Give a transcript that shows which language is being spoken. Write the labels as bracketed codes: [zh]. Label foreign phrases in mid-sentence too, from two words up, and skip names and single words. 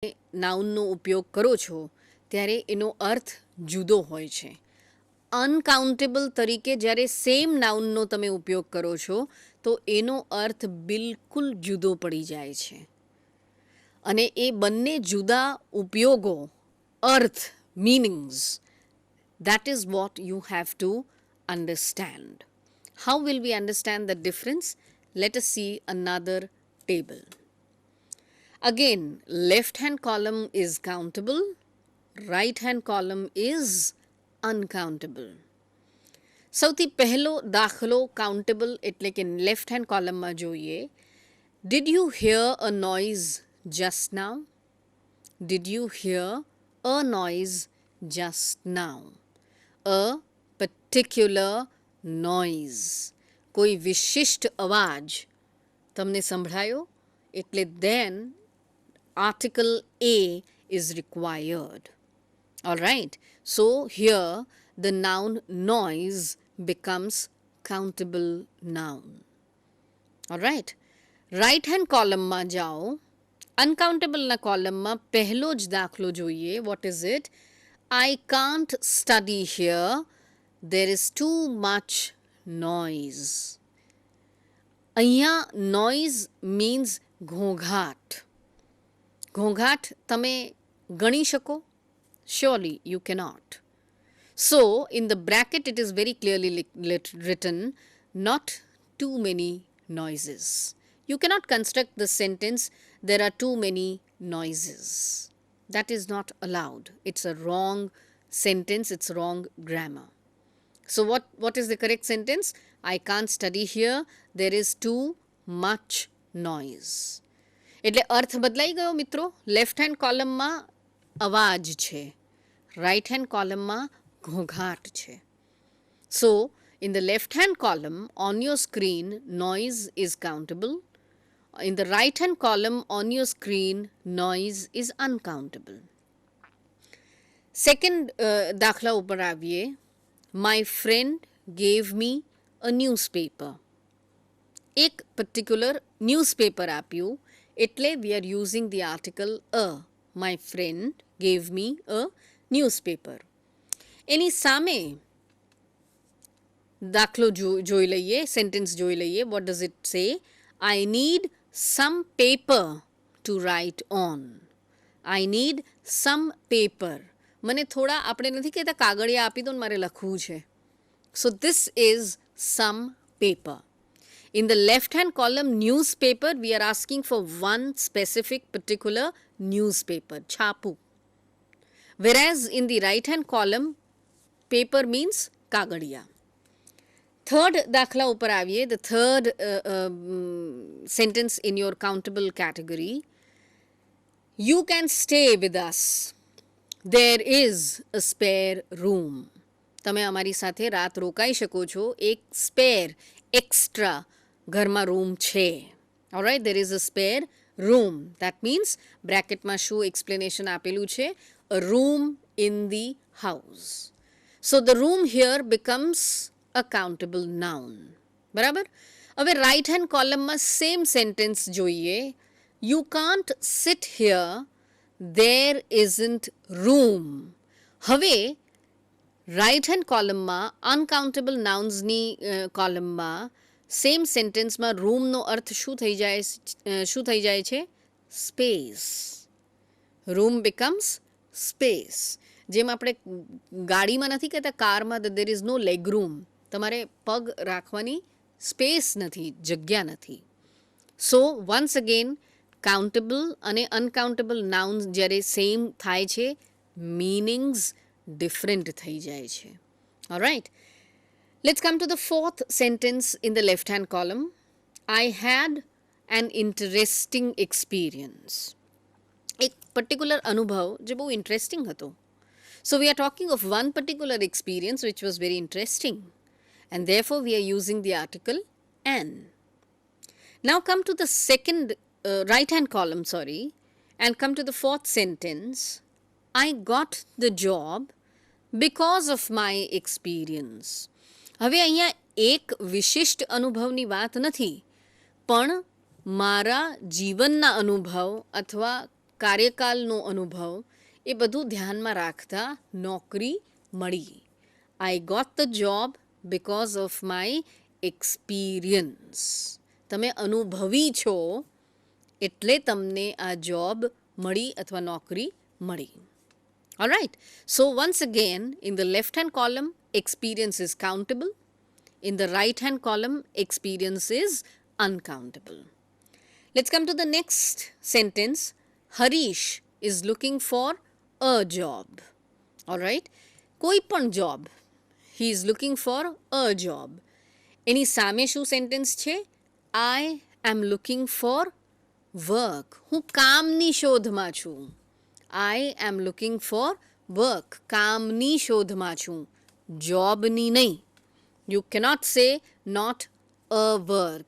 [gu] નાઉનનો ઉપયોગ કરો છો ત્યારે એનો અર્થ જુદો હોય છે. અનકાઉન્ટેબલ તરીકે જ્યારે [en] same noun [gu] તમે ઉપયોગ કરો છો તો એનો અર્થ બિલકુલ જુદો પડી જાય છે. અને એ બંને જુદા ઉપયોગો, અર્થ, મીનિંગ્સ, [en] that is what you have to understand. How will we understand the difference? Let us see another table. Again, left hand column is countable, right hand column is uncountable. [gu] સૌથી પહેલો દાખલો કાઉન્ટેબલ એટલે કે [en] left hand column [gu] જોઈએ. [en] Did you hear a noise just now? Did you hear a noise just now? A particular noise. [gu] કોઈ વિશિષ્ટ અવાજ તમને સંભળાયો એટલે [en] then article A is required. Alright, so here the noun noise becomes countable noun. Alright, right hand column [gu] માં જાઓ. Uncountable ના column માં પહેલો જ દાખલો જોઈએ. [en] What is it? I can't study here. There is too much noise. [gu] અહીંયા [en] noise means [gu] ઘોંઘાટ. ઘોંઘાટ તમે ગણી શકો? [en] Surely you cannot. So in the bracket it is very clearly written, not too many noises. You cannot construct the sentence, there are too many noises. That is not allowed. It's a wrong sentence, it's wrong grammar. So what is the correct sentence? I can't study here, there is too much noise. [gu] એટલે અર્થ બદલાઈ ગયો મિત્રો. [en] left hand column [gu] અવાજ છે, [en] right hand column [gu] ઘોંઘાટ છે. [en] સો in the left hand column on your screen noise is countable. In the right hand column on your screen noise is uncountable. [gu] Second દાખલા ઉપર આવીએ. [en] My friend gave me a newspaper. એક particular newspaper [gu] આપ્યું એટલે [en] we are using the article a. My friend gave me a newspaper. [gu] એની સામે દાખલો જોઈ લઈએ, સેન્ટેન્સ જોઈ લઈએ. [en] What does it say? I need some paper to write on. I need some paper. [gu] મને થોડા, આપણે નથી કહેતા કાગળિયા આપી દો ને મારે લખવું છે. [en] So this is some paper. In the left hand column newspaper we are asking for one specific particular newspaper, છાપું. Whereas in the right hand column paper means કાગળિયા. [gu] Third દાખલા ઉપર આવીએ. [en] The third sentence in your countable category. You can stay with us. There is a spare room. [gu] તમે અમારી સાથે રાત રોકાઈ શકો છો. એક સ્પેર, એક્સ્ટ્રા ઘરમાં રૂમ છે. [en] Alright, there is a spare room. That means [gu] બ્રેકેટમાં શું એક્સપ્લેનેશન આપેલું છે? [en] A room in the house. So the room here becomes a countable noun. [gu] બરાબર? હવે [en] right hand column same sentence [gu] જોઈએ. [en] You can't sit here. There isn't room. [gu] હવે [en] right hand column uncountable nouns [gu] કોલમમાં [en] same sentence [gu] રૂમનો અર્થ શું થઈ જાય છે? [en] Space. Room becomes સ્પેસ. [gu] જેમ આપણે ગાડીમાં નથી કહેતા, કારમાં [en] there is no leg room, [gu] તમારે પગ રાખવાની સ્પેસ નથી, જગ્યા નથી. [en] so once again countable અને uncountable nouns જ્યારે સેમ [gu] થાય છે, [en] meanings different [gu] થઈ જાય છે. [en] Alright, let's come to the fourth sentence in the left hand column. I had an interesting experience. [gu] એક પર્ટિક્યુલર અનુભવ જે બહુ ઇન્ટરેસ્ટિંગ હતો. [en] So we are talking of one particular experience which was very interesting, and therefore we are using the article an. Now come to the second right hand column, and come to the fourth sentence. I got the job because of my experience. [gu] હવે અહીંયા એક વિશિષ્ટ અનુભવની વાત નથી, પણ મારા જીવનના અનુભવ અથવા કાર્યકાલનો અનુભવ એ બધું ધ્યાનમાં રાખતા નોકરી મળી. [en] I got the job because of my experience. [gu] તમે અનુભવી છો એટલે તમને આ જોબ મળી અથવા નોકરી મળી. [en] Alright, so once again, in the left hand column, experience is countable. In the right hand column, experience is uncountable. Let's come to the next sentence. Harish is looking for a job. Alright, [gu] કોઈ પણ [en] job. He is looking for a job. [gu] એની સામે શું સેન્ટેન્સ છે? [en] I am looking for work. [gu] હું કામની શોધમાં છું. [en] I am looking for work. [gu] કામની શોધમાં છું. જોબની નહીં. [en] You cannot say not a work.